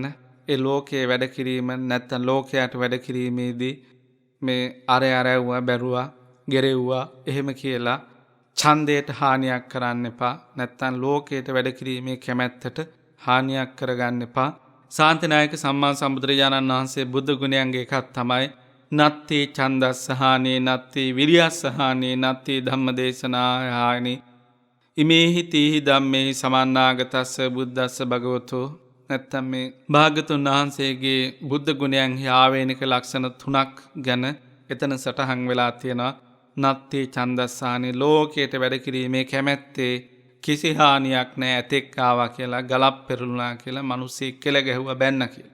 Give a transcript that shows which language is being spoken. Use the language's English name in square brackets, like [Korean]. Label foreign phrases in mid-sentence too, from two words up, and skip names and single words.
[Sinhala] ඒ ලෝකයේ වැඩ කිරීම නැත්නම් ලෝකයට වැඩ කිරීමේදී මේ අරවුවා බැරුවා ගෙරෙව්වා එහෙම කියලා ඡන්දයට හානියක් කරන්න එපා. නැත්නම් ලෝකයට වැඩ කිරීමේ කැමැත්තට හානියක් කරගන්න එපා. ශාන්තිනායක සම්මා සම්බුදුරජාණන් වහන්සේ බුදු ගුණයන්ගේ එකක් තමයි [Pali] නත්ති ඡන්දස්සහානේ නත්ති විරියස්සහානේ නත්ති ධම්මදේශනාහානි ඉමේහි තීහි ධම්මේහි සමන්නාගතස්ස බුද්දස්ස භගවතෝ. [Sinhala] නැත්තම් මේ භාග්‍යතුන් වහන්සේගේ බුද්ධ ගුණයන්හි ආවේනික ලක්ෂණ 3ක් ගැන එතන සටහන් වෙලා තියෙනවා. [Pali] නත්ති ඡන්දස්සහානේ [Sinhala] ලෝකයට වැඩ කිරීමේ කැමැත්තේ කිසි හානියක් නෑ ඇතෙක් ආවා කියලා ගලක් පෙරළුණා කියලා මිනිස්සෙක් කෙල ගැහුවා බැන්න කියලා.